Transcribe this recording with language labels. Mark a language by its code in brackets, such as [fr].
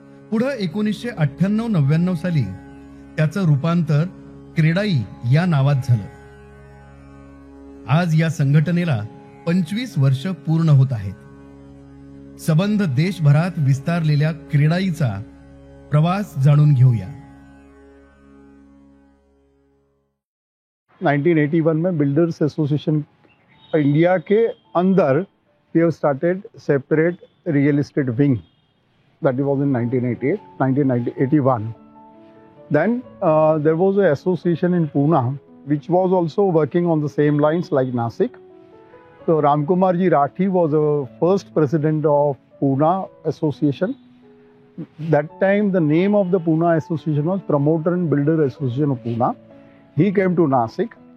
[mr] पुढे 1998-99 साली त्याचं रूपांतर क्रेडाई या नावात झालं. आज या संघटनेला 25 वर्ष पूर्ण होत आहेत. सबंध देशभरात विस्तारलेल्या क्रेडाईचा प्रवास जाणून घेऊया. [en] 1981 [hi] में [en] Builders association India के अंदर we have started separate real estate wing. That was in 1981. Then there was an association in Pune which was also working on the same lines like Nasik. So Ramkumarji Rathi was the first president of Pune Association. That time the name of the Pune Association was Promoter and Builder Association of Pune. He came to Nasik.